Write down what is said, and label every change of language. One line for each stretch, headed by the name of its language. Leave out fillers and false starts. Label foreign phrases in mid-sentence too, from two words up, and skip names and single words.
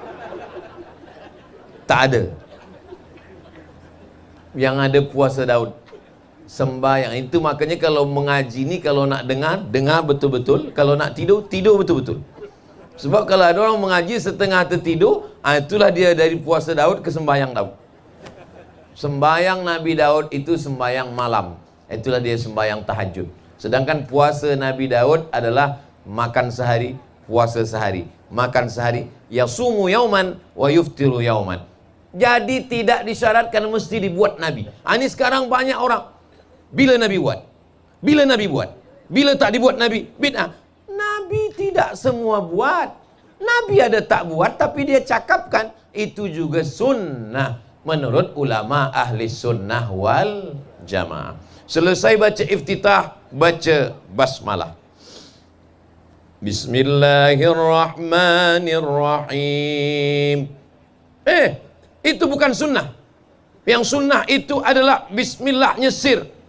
Malay: Tak ada. Yang ada puasa Daud. Sembayang. Itu makanya kalau mengaji ni, kalau nak dengar, dengar betul-betul. Kalau nak tidur, tidur betul-betul. Sebab kalau ada orang mengaji setengah tertidur, itulah dia dari puasa Daud ke sembayang Daud. Sembayang Nabi Daud itu sembayang malam. Itulah dia sembayang tahajud. Sedangkan puasa Nabi Daud adalah makan sehari, puasa sehari. Makan sehari,
Arabic: يصوم يوما ويفطر يوما.
Malay: Jadi tidak disyaratkan mesti dibuat Nabi. Ini sekarang banyak orang, bila Nabi buat? Bila Nabi buat? Bila tak dibuat Nabi? Bid'ah. Nabi tidak semua buat. Nabi ada tak buat, tapi dia cakapkan. Itu juga sunnah menurut ulama ahli sunnah wal jamaah. Selesai baca iftitah, baca basmalah. Bismillahirrahmanirrahim. Itu bukan sunnah. Yang sunnah itu adalah bismillahnya sir.